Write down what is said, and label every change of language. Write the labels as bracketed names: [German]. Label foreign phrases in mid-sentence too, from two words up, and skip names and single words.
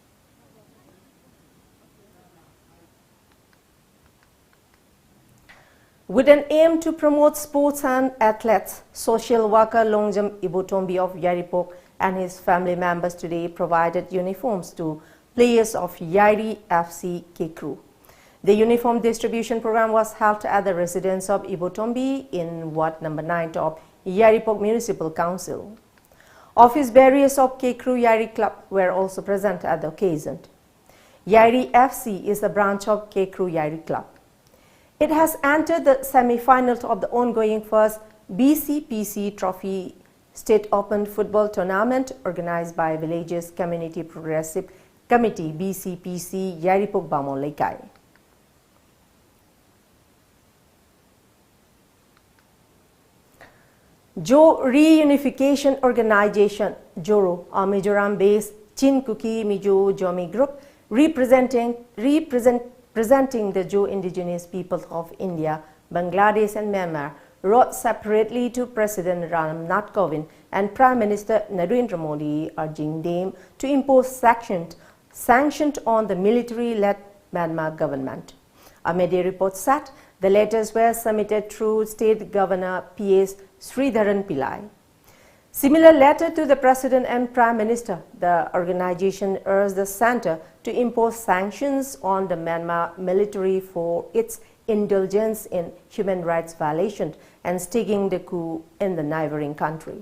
[English] With an aim to promote sports and athletes, social worker Longjam Ibotombi of Yaripok and his family members today provided uniforms to players of Yairi FC Kekru. The uniform distribution program was held at the residence of Ibotombi in Ward number 9 of Yaripok Municipal Council. Office bearers of Kekru Yairi Club were also present at the occasion. Yairi FC is a branch of Kekru Yairi Club. It has entered the semi-finals of the ongoing first BCPC Trophy State Open Football Tournament organized by Villages Community Progressive Committee BCPC Yaripok Bamon Lekai. Jo Reunification Organization Joro, a Mizoram-based Chinkuki Mizo Jomi group representing the Jo indigenous peoples of India, Bangladesh and Myanmar, wrote separately to President Ram Nath Kovind and Prime Minister Narendra Modi urging them to impose sanctions on the military-led Myanmar government. A media report said the letters were submitted through State Governor P.S. Sridharan Pillai. Similar letter to the President and Prime Minister, the organization urged the center to impose sanctions on the Myanmar military for its indulgence in human rights violations and staging the coup in the neighboring country.